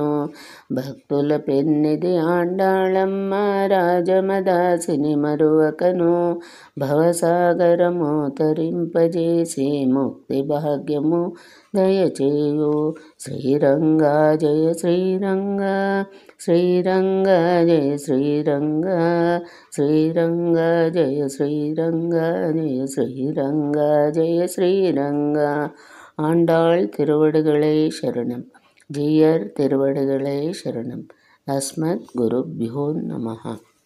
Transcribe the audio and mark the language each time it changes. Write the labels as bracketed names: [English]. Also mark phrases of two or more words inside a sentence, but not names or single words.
[Telugu] భక్తుల పెన్నిది ఆండాళమ్మ రాజమదాసిని మరువకను భవసాగరము తరింపజేసి ముక్తి భాగ్యము దయచేయు. శ్రీరంగా జయ శ్రీరంగా శ్రీరంగా జయ శ్రీరంగా శ్రీరంగా జయ శ్రీరంగా జయ శ్రీరంగా జయ శ్రీరంగా. [Tamil] ஆண்டாள் திருவடிகளே சரணம். ஜீயர் திருவடிகளே சரணம். [Sanskrit] अस्मत् गुरुभ्यो नमः.